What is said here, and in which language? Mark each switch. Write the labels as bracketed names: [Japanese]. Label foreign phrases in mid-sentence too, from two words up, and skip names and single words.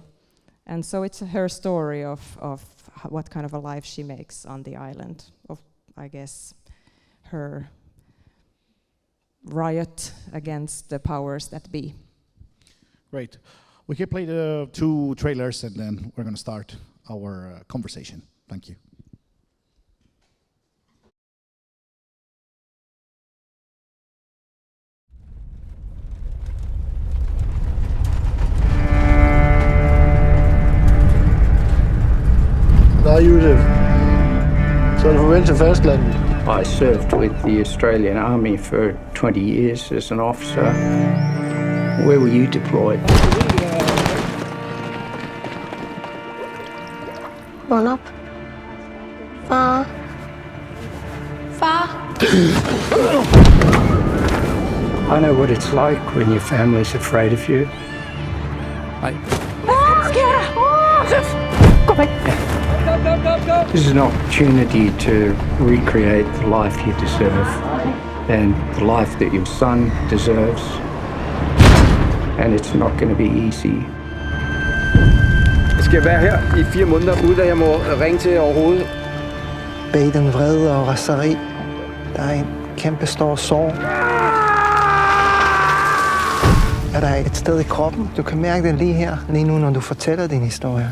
[English] And so it's her story of what kind of a life she makes on the island, of, I guess, her riot against the powers that be. Great. We can play the 2 trailers and then we're going to start our conversation. Thank you. [Danish] Goddag, Josef. Så er det farvel til fastlandet. [English] I served with the Australian Army for 20 years as an officer. Where were you deployed? [Danish] Vågn op. Far. Far. [English] I know what it's like when your family's afraid of you. [Danish] Gå væk. [English] This is an opportunity to recreate the life you deserve and the life that your son deserves. And it's not going to be easy. [Danish] Jeg skal være her i 4 måneder, uden at jeg må ringe til overhovedet. Bag den vrede og raseri, der er en kæmpe stor sorg. Er der et sted i kroppen? Du kan mærke det lige her, lige nu, når du fortæller din historie.